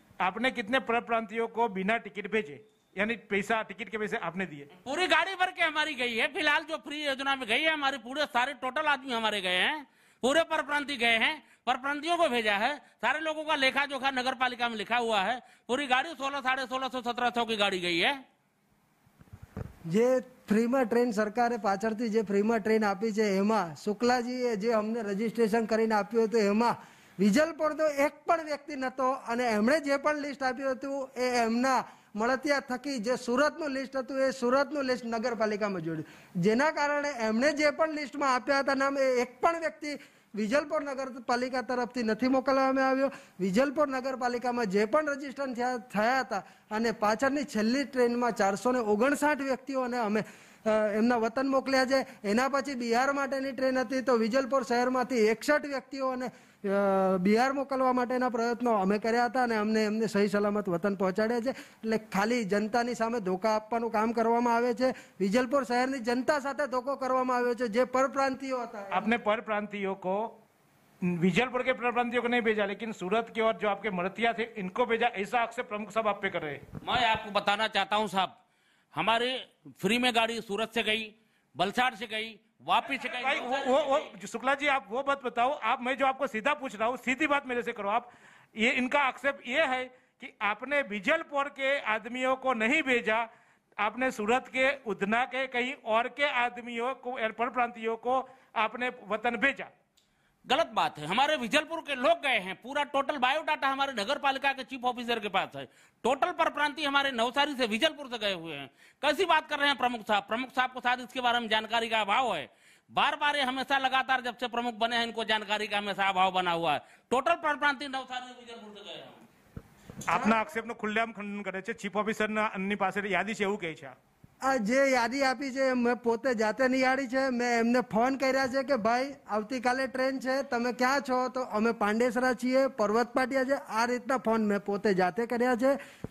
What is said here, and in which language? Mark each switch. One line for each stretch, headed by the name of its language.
Hindi: आपने कितने पर प्रांतियों को बिना टिकट भेजे, यानी पैसा, टिकट के पैसे आपने दिए? पूरी गाड़ी भर के हमारी गई है। फिलहाल जो फ्री योजना में गई है, हमारे पूरे सारे टोटल आदमी हमारे गए हैं, पूरे परप्रांतीय गए हैं, परप्रांतियों को भेजा है। सारे लोगों का लेखा जोखा नगर पालिका में लिखा हुआ है। पूरी गाड़ी 1600, 1650, 1700 की गाड़ी गई है।
Gujarati: જે ફ્રીમાં ટ્રેન સરકારે પાછળથી જે ફ્રીમાં ટ્રેન આપી છે એમાં શુક્લાજીએ જે અમને રજીસ્ટ્રેશન કરીને આપ્યું હતું એમાં વિજલપોરનો એક પણ વ્યક્તિ નહોતો અને એમણે જે પણ લિસ્ટ આપ્યું હતું એ એમના મળતિયા થકી જે સુરતનું લિસ્ટ હતું એ સુરતનું લિસ્ટ નગરપાલિકામાં જોડ્યું, જેના કારણે એમણે જે પણ લિસ્ટમાં આપ્યા હતા નામ એ એક પણ વ્યક્તિ વિજલપોર નગરપાલિકા તરફથી નથી મોકલવામાં આવ્યો। વિજલપોર નગરપાલિકામાં જે પણ રજીસ્ટ્રેશન થયા હતા અને પાછળની છેલ્લી ટ્રેનમાં 459 વ્યક્તિઓને અમે એમના વતન મોકલ્યા છે। એના પછી બિહાર માટેની ટ્રેન હતી તો વિજલપોર શહેરમાંથી 61 વ્યક્તિઓને બિહાર મોકલવા માટેના પ્રયત્નો અમે કર્યા હતા અને અમને એમને સહી સલામત વતન પહોંચાડ્યા છે। એટલે ખાલી જનતાની સામે ધોકા આપવાનું કામ કરવામાં આવે છે। વિજલપોર શહેરની જનતા સાથે ધોકો કરવામાં આવ્યો છે। જે પરપ્રાંતિયો હતા,
Hindi: आपने पर प्रांतियों को, विजलपुर के पर प्रांतियों को नहीं भेजा, लेकिन सूरत के और जो आपके मरतिया थे इनको भेजा, ऐसा आक्षेप प्रमुख साहब आप पे कर रहे हैं। मैं आपको बताना चाहता हूं साहब, हमारी फ्री में गाड़ी सूरत से गई, वलसाड़ से गई, वापिस से भाई गई। वो शुक्ला जी, आप वो बात बताओ। आप, मैं जो आपको सीधा पूछ रहा हूँ, सीधी बात मेरे से करो आप। ये इनका आक्षेप ये है कि आपने विजलपुर के आदमियों को नहीं भेजा, आपने सूरत के, उधना के, कहीं और के आदमियों को, पर प्रांतियों को आपने वतन भेजा। गलत बात है। हमारे विजलपुर के लोग गए हैं, पूरा टोटल बायोडाटा हमारे नगर पालिका के चीफ ऑफिसर के पास है। टोटल परप्रांतीय हमारे नवसारी से, विजलपुर से गए हुए हैं। कैसी बात कर रहे हैं प्रमुख साहब? प्रमुख साहब को शायद इसके बारे में जानकारी का अभाव है। बार बार ये हमेशा लगातार जब से प्रमुख बने हैं इनको जानकारी का हमेशा अभाव बना हुआ है। टोटल परप्रांतीय नवसारी विजलपुर से गए हैं।
Gujarati: આપના આક્ષેપનો ખુલ્લેઆમ ખંડન કરે છે। ચીફ ઓફિસરના અન્ની પાસે યાદી છે એવું કહે છે। આ જે યાદી આપી છે મેં પોતે જાતે નિહાળી છે। મેં એમને ફોન કર્યા છે કે ભાઈ આવતીકાલે ટ્રેન છે, તમે ક્યાં છો? તો અમે પાંડેસરા છીએ, પર્વત પાટિયા છે। આ રીતના ફોન મેં પોતે જાતે કર્યા છે।